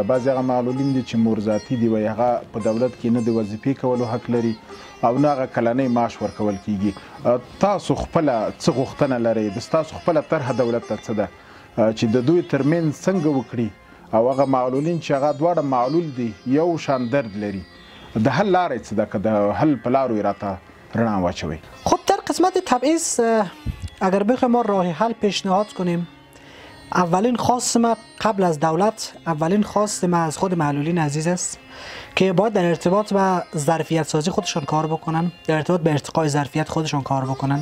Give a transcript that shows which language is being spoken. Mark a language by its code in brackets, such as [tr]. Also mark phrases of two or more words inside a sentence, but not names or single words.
[ps] بعضې هغه معلولین دي چې مورذاتي دي وایي هغه په دولت کې نه د وظیفې کولو حق لري او نه هغه کلنی معاش ورکول کیږي. تاسو خپله څه غوښتنه لرئ؟ ستاسو خپله طرحه دولت ته څه ده چې د دوی ترمنځ څنګه وکړي او هغه معلولین چې هغه دواړه معلول دي یو شان درد لري د حل لارې څه ده که د حل په لارو یې راته رڼا واچوئ؟ [fa] خب در قسمت تبعیض اگر بخوایم ما راه حل پیشنهاد کنیم، اولین خواست ما قبل از دولت، اولین خواست ما از خود معلولین عزیز است که باید در ارتباط با ظرفیت سازی خودشان کار بکنن، در ارتباط به ارتقای ظرفیت خودشان کار بکنن.